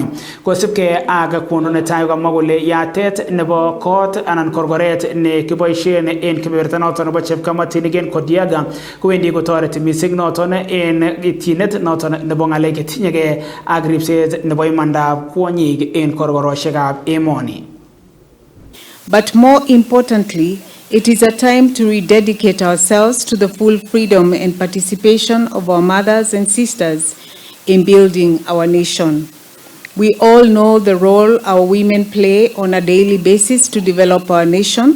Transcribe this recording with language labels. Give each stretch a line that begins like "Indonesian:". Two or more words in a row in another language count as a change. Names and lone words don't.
Kalenjin: Kosibge ak kwondo netai kamwa kole yatet nebo kot anan korkoret ne kiboisien en kebeberta noton nebo chepkamatinik en Kodiaga kowendi kotoreti mising noton en ityinet noton nebo ng'alek chetinyegei ak ripset nebo imandab kwonyik en korkoroshekab emoni.
English: But more importantly, it is a time to rededicate ourselves to the full freedom and participation of our mothers and sisters in building our nation. We all know the role our women play on a daily basis to develop our nation.